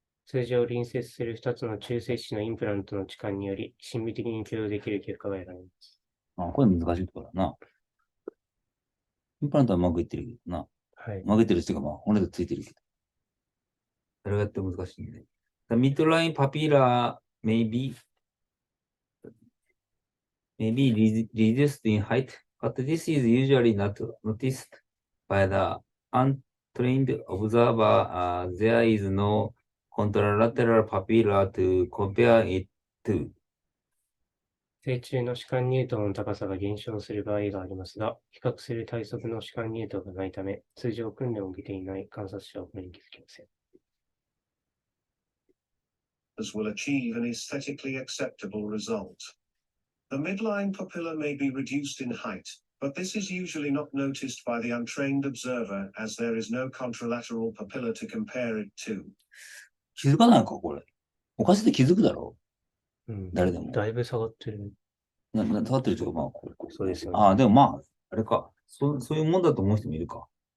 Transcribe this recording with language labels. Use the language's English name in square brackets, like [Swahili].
[Japanese] 通常隣接する2つの中切歯のインプラントの置換により、審美的に許容できる結果が得られます。これ難しいところだな。インプラントはうまくいってるけどな。はい。うまくいってるっていうか、骨でついてるけど。それがやって難しいんで。 [English] The midline papilla may be reduced in height, but this is usually not noticed by the untrained observer. There is no contralateral papilla to compare it to. [Japanese] 成虫の歯間乳頭の高さが減少する場合がありますが、比較する体側の歯間乳頭がないため、通常訓練を受けていない観察者はこれに気づきません。 [English] Will achieve an aesthetically acceptable result. The midline papilla may be reduced in height, but this is usually not noticed by the untrained observer as there is no contralateral papilla to compare it to. [Japanese] 気づかないか、これ。おかしいって気づくだろうん、誰でも。だいぶ下がってる。下がってるというか、まあ、これ。そうですよね。ああ、でもまあ、あれか。そういうもんだと思う人もいるか。